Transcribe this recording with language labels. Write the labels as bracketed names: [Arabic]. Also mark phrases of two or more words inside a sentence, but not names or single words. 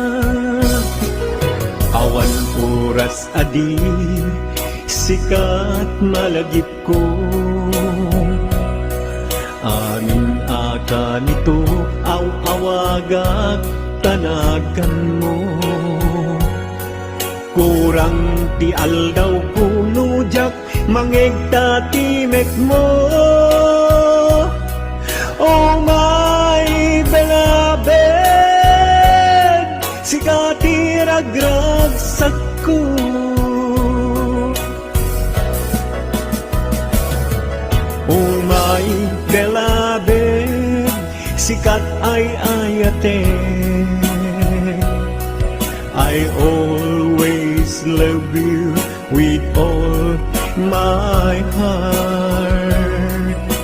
[Iloko] Awan oras adi, sikat malagip ko. Amin aka nito aw awagak tanagan mo. Kurang ti aldaw kunujak mangegta timek mo. [English] Oh my beloved, [Iloko] sikati ragragsak ko. [English] Oh my beloved, [Iloko] sikat ay ayate. [English] I always love you with all my heart.